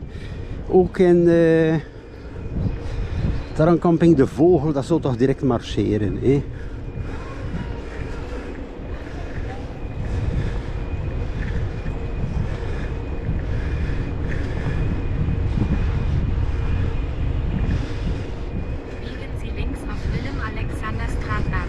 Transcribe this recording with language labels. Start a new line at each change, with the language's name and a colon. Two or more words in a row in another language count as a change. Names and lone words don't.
Dutch: Ook in Terreincamping De Vogel, dat zou toch direct marcheren. Hè?
German: Biegen Sie links auf Willem-Alexander-Straat ab.